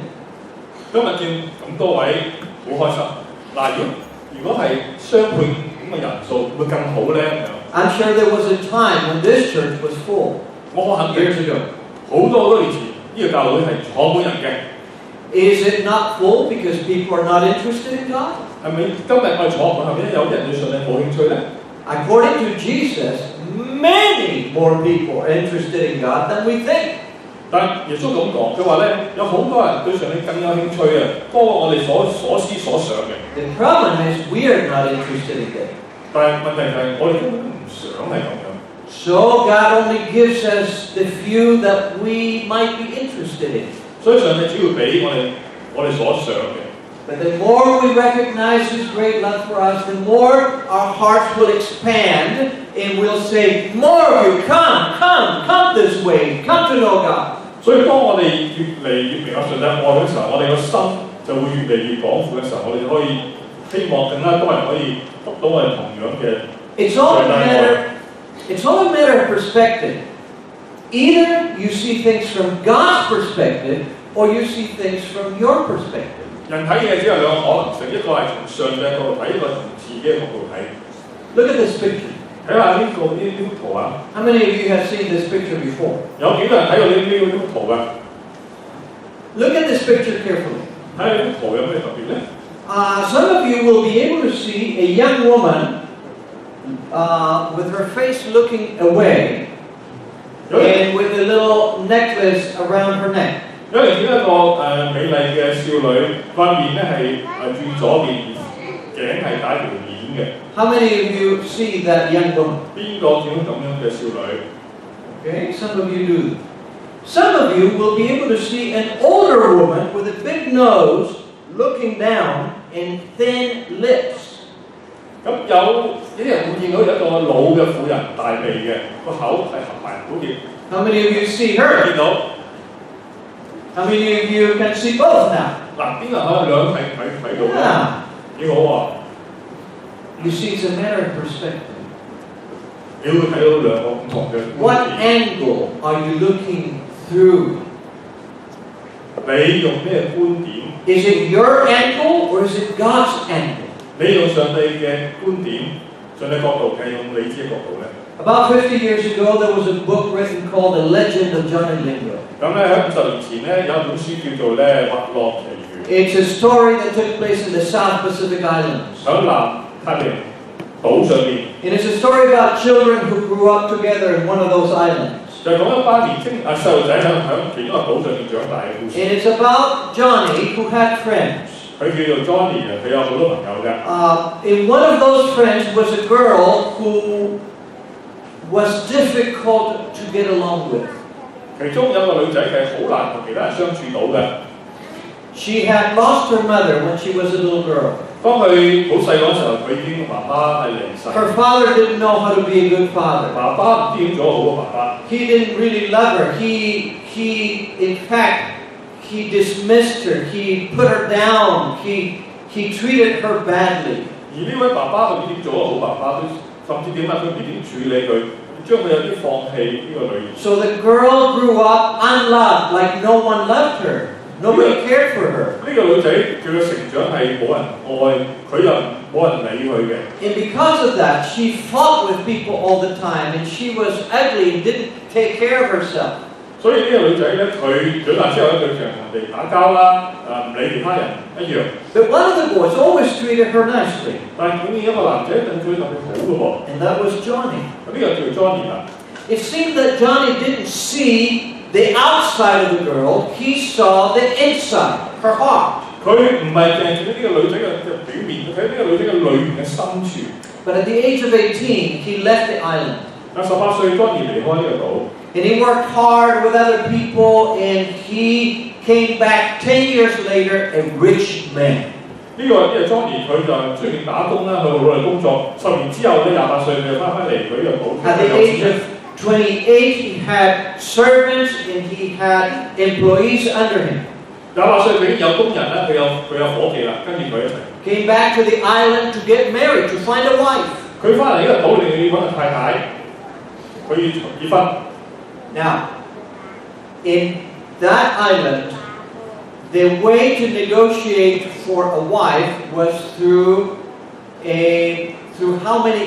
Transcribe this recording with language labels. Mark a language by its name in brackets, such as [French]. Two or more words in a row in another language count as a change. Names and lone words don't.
[Cantonese] 今日見咁多位，好開心。嗱，如果係雙倍咁嘅人數，會更好咧。 [English] I'm sure there was a time when this church was full. [Cantonese] 我肯定 [English] Years ago. [Cantonese] 好多年前，呢個教會係坐滿人嘅。 [English] Is it not full because people are not interested in God? [Cantonese] 係咪今日我哋坐滿，係咪有啲人對上帝冇興趣咧？ [English] According to Jesus, many more people are interested in God than we think. [Cantonese] 但耶穌咁講，佢話咧有好多人對上帝更有興趣啊，多過我哋所思所想嘅。 [English] The problem is we are not interested in it. [Cantonese] 但係問題就係我哋根本唔想係咁樣。 [English] So God only gives us the few that we might be interested in. [Cantonese] 所以上帝只要俾我哋所想嘅。 [English] But the more we recognize His great love for us, the more our hearts will expand and we'll say, more of you, come this way, come to know God. [Cantonese] 所以當我哋越嚟越明白上帝愛嘅時候，我哋個心就會越嚟越廣闊嘅時候，我哋就可以希望更加多人可以得到我哋同樣嘅上帝愛。 [English] It's all a matter of perspective. Either you see things from God's perspective or you see things from your perspective. [Cantonese] 人睇嘢只有兩個可能性，一個係從上帝嘅角度睇，一個係從自己嘅角度睇。 [English] Look at this picture. [Cantonese] 睇下呢個圖啊！ [English] How many of you have seen this picture before? [Cantonese] 有幾多人睇過呢幅圖㗎？ [English] Look at this picture carefully. [Cantonese] 睇下呢幅圖有咩特別咧？ [English] Some of you will be able to see a young woman with her face looking away and with a little necklace around her neck. [Cantonese] 有人見一個美麗嘅少女，塊面咧係轉左邊，頸係帶條鏈嘅。 [English] How many of you see that young woman? [Cantonese] 邊個見到咁樣嘅少女 [English] Okay, some of you do. Some of you will be able to see an older woman with a big nose looking down and thin lips. [Cantonese] 咁有啲人會見到有一個老嘅婦人，大鼻嘅，個口係合埋，好似。 [English] How many of you see her? [Cantonese] 見到。 [English] How many of you can see both now? [Cantonese] 嗱，邊個可以兩睇到咧？幾好喎！ [English] You see, it's a matter of perspective. [Cantonese] 你會睇到兩個唔同嘅。 [English] What angle are you looking through? [Cantonese] 你用咩觀點 [English] Is it your angle or is it God's angle? [Cantonese] 你用上帝嘅觀點，上帝角度定係用你自己角度咧？ [English] About 50 years ago, there was a book written called The Legend of Johnny Lingo. [Cantonese] 咁咧喺50年前咧有一本書叫做咧《滑落奇緣》。 [English] It's a story that took place in the South Pacific Islands. [Cantonese] 喺南太平洋島上面。 [English] And it's a story about children who grew up together in one of those islands. [Cantonese] 就係講一班年青細路仔喺其中一個島上面長大嘅故事。 [English] And it's about Johnny who had friends. [Cantonese] 佢叫做 Johnny 啊，佢有好多朋友嘅。 [English] And one of those friends was a girl who was difficult to get along with. [Cantonese] 其中有個女仔係好難同其他人相處到嘅。 [English] She had lost her mother when she was a little girl. [Cantonese] 當佢好細嗰時候，佢已經媽媽係離世。 [English] Her father didn't know how to be a good father. [Cantonese] 爸爸唔知點做好嘅爸爸。 [English] He didn't really love her. In fact, he dismissed her. He put her down. He treated her badly. [Cantonese] 而呢位爸爸唔知點做好爸爸，甚至點解佢唔點處理佢，將佢有啲放棄呢個女兒。 [English] So the girl grew up unloved, like no one loved her. Nobody cared for her. [Cantonese] 呢個女仔佢嘅成長係冇人愛，佢又冇人理佢嘅。 [English] And because of that, she fought with people all the time, and she was ugly and didn't take care of herself. [Cantonese] 所以呢個女仔咧，佢長大之後咧，佢成日同人哋打交啦，唔理其他人一樣。 [English] But one of the boys always treated her nicely. [Cantonese] 但係竟然一個男仔對佢特別好嘅喎。 [English] And that was Johnny. [Cantonese] 呢個叫 Johnny 啦。 [English] It seemed that Johnny didn't see the outside of the girl, he saw the inside, her heart. [Cantonese] 佢唔係淨係見到呢個女仔嘅表面，佢睇呢個女仔嘅裏面嘅深處。 [English] But at the age of 18, he left the island. [Cantonese] 18 歲Johnny離開呢個島。 [English] And he worked hard with other people, and he came back 10 years later a rich man. [Cantonese] 呢個 Johnny 佢就出面打工啦，去努力工作。10年之後咧，28歲佢就翻嚟佢呢個 [English] At the age of 28, he had servants and he had employees under him. [Cantonese] 28 歲佢已經有工人啦，佢有夥計啦，跟住佢一齊。 [English] Came back to the island to get married, to find a wife. [Cantonese] 佢翻嚟呢個島裏面要揾個太太，佢要結婚。 [English] Now, in that island, the way to negotiate for a wife was through how many.